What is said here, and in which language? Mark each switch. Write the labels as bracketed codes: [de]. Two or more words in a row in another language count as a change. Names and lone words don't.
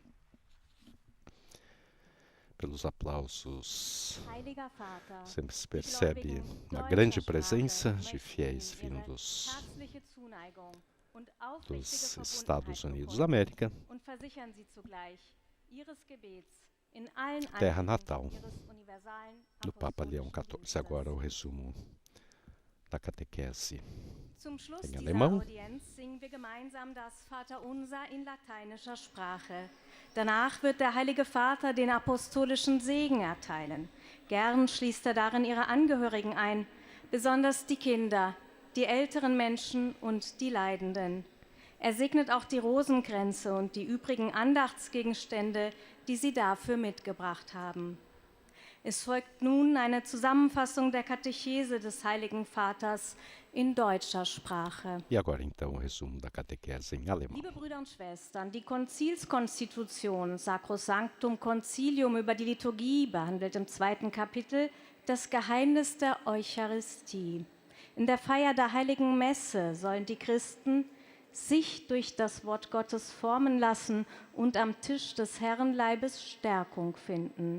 [pt] Pelos aplausos, sempre se percebe uma grande presença de fiéis vindos dos Estados Unidos da América, terra natal do Papa Leão XIV. Agora o resumo da catequese [de] Zum Schluss [pt] em [de] dieser [pt] alemão. [de] Audienz singen wir gemeinsam das Vaterunser in lateinischer Sprache. Danach wird der Heilige Vater den apostolischen Segen erteilen. Gern schließt er darin ihre Angehörigen ein, besonders die Kinder, die älteren Menschen und die Leidenden. Er segnet auch die Rosenkränze und die übrigen Andachtsgegenstände, die sie dafür mitgebracht haben. Es folgt nun eine Zusammenfassung der Katechese des Heiligen Vaters in deutscher Sprache. [pt] E agora então o resumo da catequese em alemão. [de] Liebe Brüder und Schwestern, die Konzilskonstitution Sacrosanctum Concilium über die Liturgie behandelt im 2. Kapitel das Geheimnis der Eucharistie. In der Feier der Heiligen Messe sollen die Christen sich durch das Wort Gottes formen lassen und am Tisch des Herrenleibes Stärkung finden.